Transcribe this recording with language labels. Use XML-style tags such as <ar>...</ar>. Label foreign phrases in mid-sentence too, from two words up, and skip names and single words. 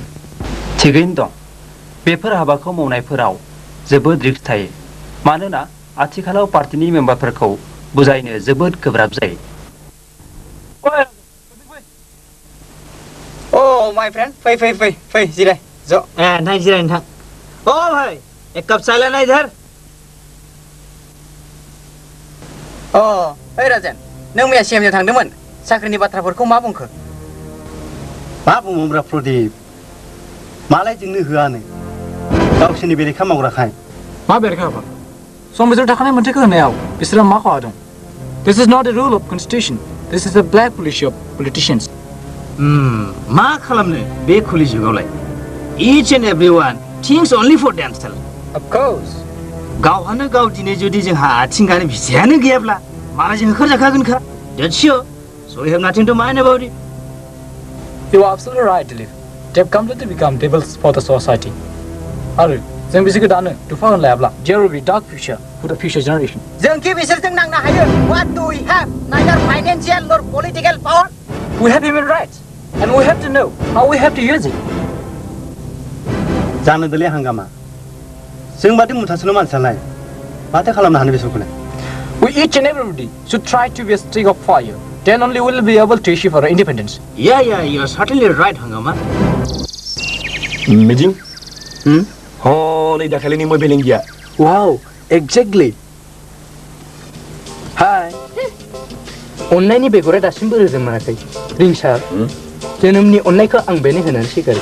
<brx>थिगैनो दं बेफोर हाबाखौ मावनायफोराव जोबोद रिस्क थायो मानोना आथिखालाव पार्टिनि मेम्बारफोरखौ बुजायनो जोबोद गोब्राब जायो</brx> <en>O my friend</en> <brx>फै फै फै फै जिराय ज नोंथां जिराय नोंथां</brx> <hi>ओ भाई एक कप चाय लेना इधर</hi> <brx>ओइ राजेन नों मैया सिएमजों थांदोंमोन साख्रिनि बाथ्राफोरखौ मा बुंखो मा बुंब्रा प्रदीप मालाय जोंनो होआनो गावसोरनि बेरेखा मावग्राखाय मा बेरेखा हाबा सम बिसोर थाखानाय मोनथायखौ होनायाव बिसोरो मा खहा दं</brx> <en>This is not a rule of constitution. This is a black policy of politicians.</en> <brx>मा खालामनो बे खुलि जुगावलाय</brx> <en>each and everyone thinks only for themselves. Of course.</en> <brx>गावहानो गाव दिनै जुदि जोंहा आथिंगानो भिसायानो गैयाब्ला मालाय जों होखारजाखागोनखा</brx> <en>That's sure. So we have nothing to mind about it. You are absolutely right, Dilip. They have completely become devils for the society.</en> <brx>आरो जों बिसोरखौ दानो दुफान लायाब्ला</brx> <en>there will be dark future for the future generation.</en> <brx>जों कि बिसोरजों नांनो हायो</brx> <en>What do we have? Neither financial nor political power. We have human rights and we have to know how we have to use it.</en> <brx>जानो दोले हांगामा जों बादि मुथासेल' मानसियालाय माथो खालामनो हानो बिसोरखौलाय</brx> <en>We each and everybody should try to be a stick of fire. Then only we will be able to issue for our independence. Yeah, you are certainly right, Hangama.</en> <brx>मिजिं हनै दाखालिनि मबाइल गैया</brx> <en>Wow, exactly. Hi.</en> <brx>अननायनि बेगरा दासिमबो रोजोब मोनाखै रिंसार जोनोमनि अननायखौ आं बेनो होनानै सिगारो</brx>